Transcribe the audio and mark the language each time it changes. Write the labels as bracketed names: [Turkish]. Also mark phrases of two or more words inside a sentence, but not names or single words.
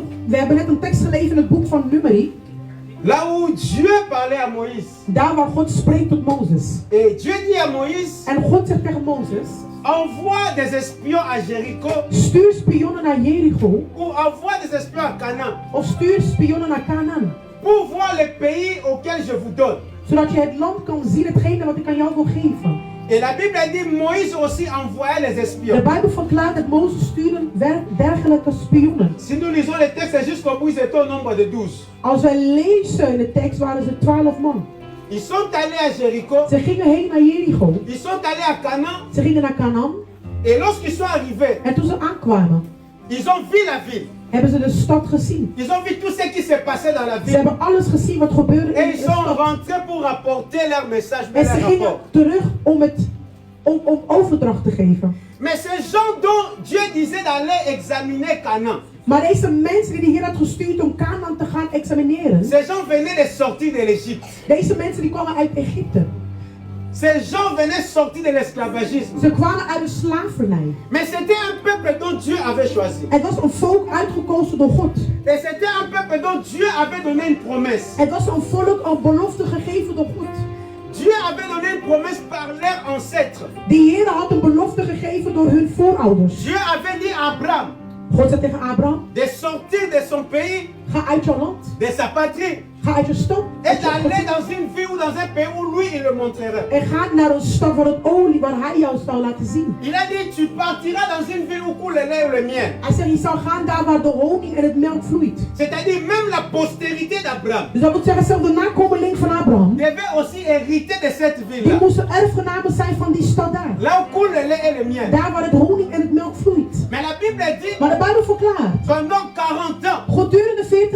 [Dutch] We hebben net een tekst gelezen in het boek van Numeri. [French] là où Dieu parlait à Moïse. [Dutch] Daar waar God spreekt tot Mozes. [French] Et Dieu dit à Moïse, [Dutch] En God zegt tegen Mozes, [French] envoie des espions à Jéricho [Dutch] stuur spionnen naar Jericho. [French] ou envoie des espions à Canaan [Dutch] Of stuur spionnen naar Canaan. [French] pour voir le pays auquel je vous donne. [Dutch] Zodat je het land kan zien, hetgene wat ik aan jou wil geven. [French] Et la Bible dit Moïse aussi envoyait les [Dutch] De [French] espions. [Dutch] Bijbel verklaart dat Mozes stuurde dergelijke spionnen. [French] Si nous lisons les textes jusqu'au bout, c'est au nombre de 12. [Dutch] Als wij lezen in de tekst waren ze 12 man. [French] Ils sont allés à Jéricho, [Dutch] Ze gingen heen naar Jericho. [French] ils sont allés à Canaan, [Dutch] Ze gingen naar Canaan. [French] et lorsqu'ils sont arrivés, [Dutch] En toen ze aankwamen, [French] ils ont vu la ville. [Dutch] hebben ze de stad gezien. [French] Ils ont vu tout ce qui s'est passé dans la [Dutch] Ze [French] ville. [Dutch] hebben alles gezien wat gebeurde in [French] Et [Dutch] de [French] ils sont [Dutch] stad. [French] rentrés pour rapporter leur message, [Dutch] En [French] leur [Dutch] ze gingen [French] rapport. [Dutch] terug om overdracht te geven. [French] Mais ces gens dont Dieu disait d'aller examiner Canaan, [Dutch] Maar deze mensen die de Heer had gestuurd om Canaan te gaan examineren. [French] ces gens venaient de sortir de l'Égypte. [Dutch] Deze mensen die kwamen uit Egypte. [French] Ces gens venaient sortir de l'esclavagisme. [Dutch] Ze kwamen uit de slavernij. [French] Mais c'était un peuple dont Dieu avait choisi. [Dutch] Het was een volk uitgekozen door God. [French] Et c'était un peuple dont Dieu avait donné une promesse. [Dutch] Het was een volk, een belofte gegeven door God. [French] Dieu avait donné une promesse par leurs ancêtres. [Dutch] De Heer had een belofte gegeven door hun voorouders. [French] Dieu avait dit à Abraham [Dutch] God zei tegen Abraham, [French] de sortir de son pays, [Dutch] ga uit je land, [French] de sa patrie, [Dutch] ga uit je stad. [French] et d'aller dans une ville ou dans un pays où lui il le montrerait. [Dutch] En ga naar een stad waar hij jou zou laten zien. [French] Il a dit tu partiras dans une ville où coule le lait et le miel. [Dutch] Hij zegt, je zal gaan daar waar de honing en het melk vloeit. [French] C'est-à-dire même la postérité d'Abraham [Dutch] Dus dat wil zeggen, zelfs de nakomeling van Abraham, [French] devait aussi hériter de cette [Dutch] die [French] ville-là. [Dutch] moesten erfgenamen zijn van die stad daar. [French] Là où coule le lait et le miel. [Dutch] Daar waar het honing en het melk vloeit. [French] Mais la Bible dit [Dutch] Maar de Bijbel verklaart, [French] pendant 40 ans, [Dutch] gedurende 40